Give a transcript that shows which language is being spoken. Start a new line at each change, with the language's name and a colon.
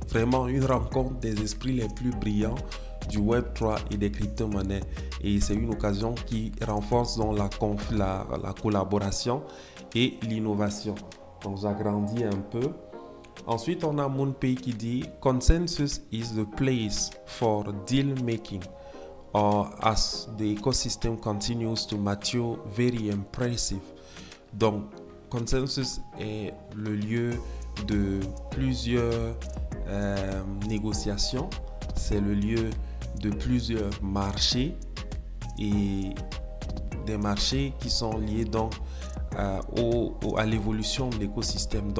French: Vraiment une rencontre des esprits les plus brillants du Web3 et des crypto-monnaies. Et c'est une occasion qui renforce donc la collaboration et l'innovation. Donc j'agrandis un peu. Ensuite, on a MoonPay qui dit
English: Consensus is the place for deal making. As the ecosystem continues to mature, very impressive.
French: Donc, Consensus est le lieu de plusieurs négociations. C'est le lieu de plusieurs marchés et des marchés qui sont liés donc à l'évolution de l'écosystème.